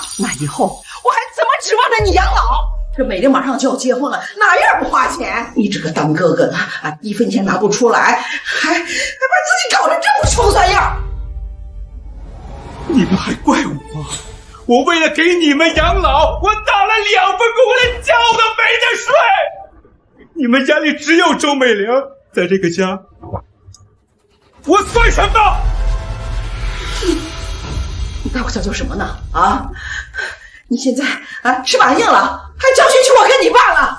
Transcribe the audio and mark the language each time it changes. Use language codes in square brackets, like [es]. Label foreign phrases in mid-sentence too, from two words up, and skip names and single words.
[zh] 那以後我還怎麼指望着你養老？這美玲馬上就要結婚了，哪樣不花錢？你這個當哥哥的啊，1分錢拿不出來，還把自己搞得這麼窮酸樣。你們還怪我？我為了給你們養老，我打了2份工，我連覺都沒得睡。你們家裡只有周美玲，在這個家，我算什麼？你大呼小叫什麼呢？啊！你現在啊翅膀硬了，還教訓起我跟你爸了。